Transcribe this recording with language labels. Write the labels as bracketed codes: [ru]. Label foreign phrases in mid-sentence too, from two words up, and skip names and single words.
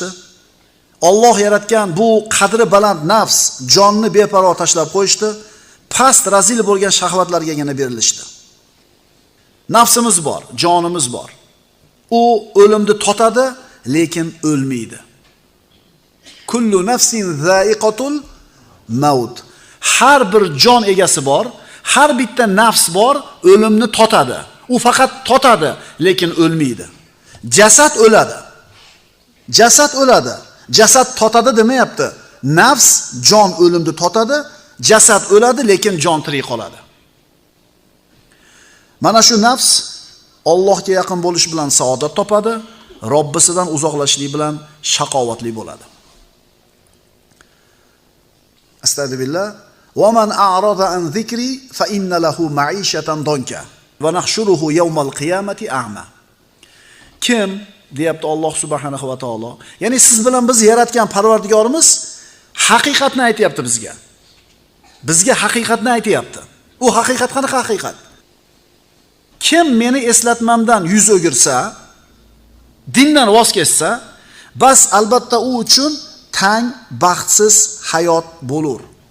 [uz] Alloh yaratgan bu qadri baland nafs, jonni beparvo tashlab qo'yishdi. Past razil bo'lgan shahvatlargagina berilishdi. Nafsimiz bor, jonimiz bor. U o'limni totadi, lekin o'lmaydi. [ar] كل نفس ذائقة الموت. [uz] Har bir jon egasi bor, har bitta nafs bor, o'limni totadi. U faqat totadi, lekin o'lmaydi. Jasad o'ladi. Jasad o'ladi. Jasad totadi demayapti. Nafs, jon o'limni totadi, jasad o'ladi, lekin jon tirik qoladi. Mana shu nafs Allohga yaqin bo'lish bilan saodat topadi, Robbisidan uzoqlashlik bilan shaqovatli bo'ladi. Astagfirullah. [ar] ومن أعرض عن ذكري فإن له معيشة ضنكا ونحشره يوم القيامة أعمى. [uz] Kim deyapti [ar] الله سبحانه وتعالى. [uz] Ya'ni siz bilan biz yaratgan Parvardigorimiz haqiqatni aytayapti bizga. Bizga haqiqatni aytayapti. U haqiqat qanaqa haqiqat? Kim meni eslatmamdan yuz o'girsa, dindan voz kechsa, bas albatta u uchun tang baxtsiz hayot bo'lur.